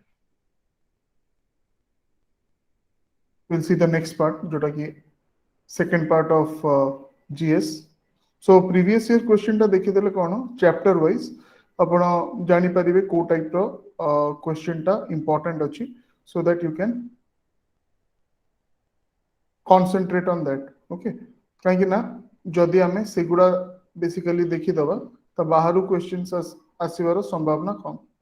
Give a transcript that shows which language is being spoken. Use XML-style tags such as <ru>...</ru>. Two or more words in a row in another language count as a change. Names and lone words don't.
<en>we'll see the next part</en> <or>ଯୋଉଟା କି</or> <en>second part of GS so previous year question</en> <or>ଟା ଦେଖିଦେଲେ କଣ</or> <en>chapter wise</en> <or>ଆପଣ ଜାଣିପାରିବେ କୋଉ type ର question ଟା important ଅଛି</or> <en>so that you can concentrate on that okay</en> <or>କାହିଁକି ନା ଯଦି ଆମେ ସେଗୁଡା basically ଦେଖିଦବା ତ ବାହାରୁ questions ଆସିବାର ସମ୍ଭାବନା କମ</or>